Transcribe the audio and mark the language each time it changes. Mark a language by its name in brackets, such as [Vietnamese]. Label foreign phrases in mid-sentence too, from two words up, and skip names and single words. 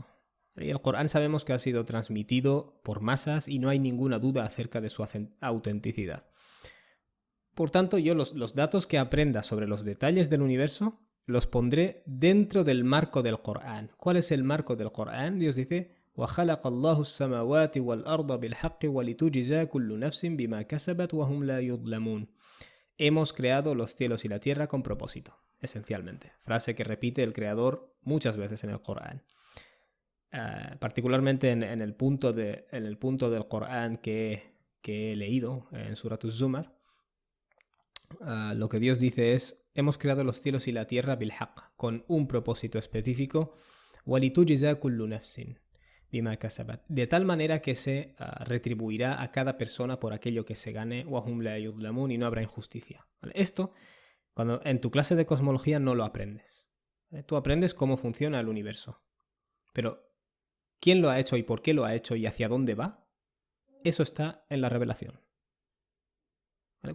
[Spanish] Y el Corán sabemos que ha sido transmitido por masas y no hay ninguna duda acerca de su autenticidad. Por tanto, yo los datos que aprenda sobre los detalles del universo los pondré dentro del marco del Corán. ¿Cuál es el marco del Corán? Dios dice: [Arabic] وَخَلَقَ اللَّهُ السَّمَاوَاتِ وَالْأَرْضَ بِالْحَقِّ وَلِتُجْزَى كُلُّ نَفْسٍ بِمَا كَسَبَتْ وَهُمْ لَا يُظْلَمُونَ. [Spanish] Hemos creado los cielos y la tierra con propósito, esencialmente. Frase que repite el Creador muchas veces en el Corán. Particularmente en el punto del Corán que he leído en Surat Az-Zumar, lo que Dios dice es: hemos creado los cielos y la tierra bil-haq, con un propósito específico, [Arabic] وَلِتُجْزَى كُلُّ نَفْسٍ بِمَا كَسَبَتْ, [Spanish] de tal manera que se retribuirá a cada persona por aquello que se gane, [Arabic] وَهُمْ لَا يُظْلَمُونَ, [Spanish] y no habrá injusticia. ¿Vale? Esto, cuando en tu clase de cosmología no lo aprendes. ¿Vale? Tú aprendes cómo funciona el universo. Pero ¿quién lo ha hecho y por qué lo ha hecho y hacia dónde va? Eso está en la revelación. ¿Vale?